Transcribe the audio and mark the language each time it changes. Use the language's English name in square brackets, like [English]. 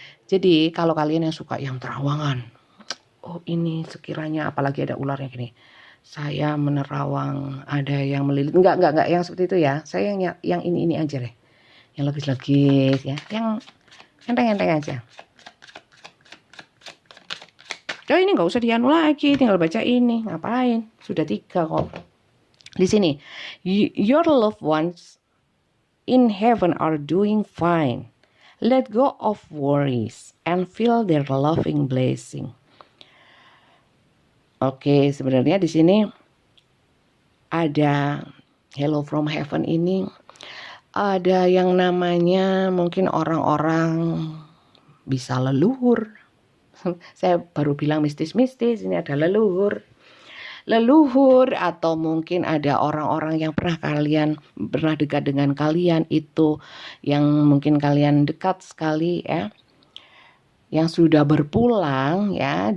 [Indonesian] Jadi kalau kalian yang suka yang terawangan, oh ini sekiranya apalagi ada ularnya gini, saya menerawang ada yang melilit, enggak yang seperti itu ya. Saya yang ini aja deh, yang legis-legis ya, yang enteng-enteng aja. Oh ini nggak usah dianu lagi, tinggal baca ini. Ngapain? Sudah 3 kok. Di sini, [English] your loved ones in heaven are doing fine. Let go of worries and feel their loving blessing. [Indonesian] Oke, sebenarnya di sini ada [English] hello from heaven [Indonesian] ini ada yang namanya mungkin orang-orang bisa leluhur. Saya baru bilang mistis-mistis, ini ada leluhur atau mungkin ada orang-orang yang pernah dekat dengan kalian itu yang mungkin kalian dekat sekali ya, yang sudah berpulang ya.